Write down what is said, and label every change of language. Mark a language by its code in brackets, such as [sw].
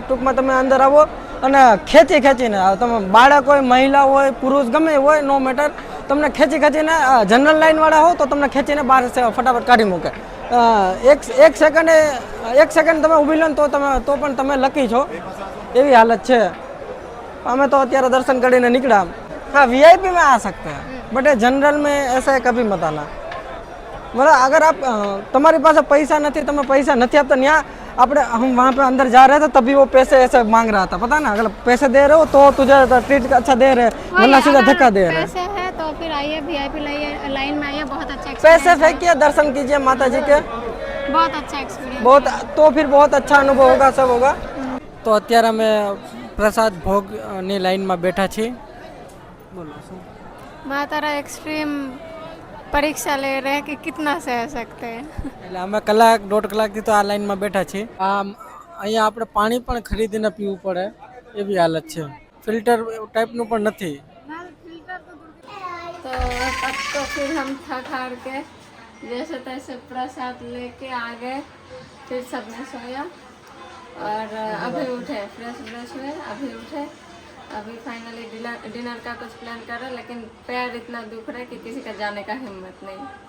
[gu] ટૂંકમાં તમે અંદર આવો અને ખેંચીને તમે બાળક હોય, મહિલા હોય, પુરુષ ગમે હોય, નો મેટર, તમને ખેંચીને જનરલ લાઈનવાળા હો તો તમને ખેંચીને બહાર ફટાફટ કાઢી મૂકે. એક સેકન્ડ તમે ઊભી લો ને તો પણ તમે લકી છો, એવી હાલત છે. અમે તો અત્યારે દર્શન કરીને निकला. [hi] हाँ वीआईपी में आ सकते हैं, बट जनरल में ऐसा कभी मत आना. मतलब अगर आप तुम्हारे पास पैसा नहीं, तुम्हें पैसा नहीं आपता यहाँ આપણે हम वहाँ पे अंदर जा रहे थे तभी वो पैसे ऐसे मांग रहा था, पता ना. अगर पैसे दे रहे हो तो तुझे ट्रीट अच्छा दे रहे, वरना सीधा धक्का दे रहे. पैसे है तो फिर आइए वीआईपी लाइन में आइए, बहुत अच्छा पैसे फेंकिए, दर्शन कीजिए माता जी के, बहुत अच्छा एक्सपीरियंस. बहुत तो फिर बहुत अच्छा अनुभव होगा, सब होगा. [gu] तो અત્યારે અમે પ્રસાદ ભોગની લાઈનમાં બેઠા છીએ. બોલો શું? [hi] मातारा एक्सट्रीम परीक्षा ले रहे हैं कि कितना सह सकते हैं. [gu] એટલે અમે કલાક 1.5 કલાકથી તો આ લાઈનમાં બેઠા છીએ. અહીંયા આપણે પાણી પણ ખરીદીને પીવું પડે એવી હાલત છે. ફિલ્ટર ટાઈપનું પણ નથી. [hi] तो तब तो फिर हम थक हार के जैसे तैसे प्रसाद लेके आ गए, फिर सबने सोया और अभी उठे, फ्रेश हुए, अभी उठे. अभी फाइनली डिनर का कुछ प्लान कर रहे, लेकिन पैर इतना दुख रहा है कि किसी का जाने का हिम्मत नहीं.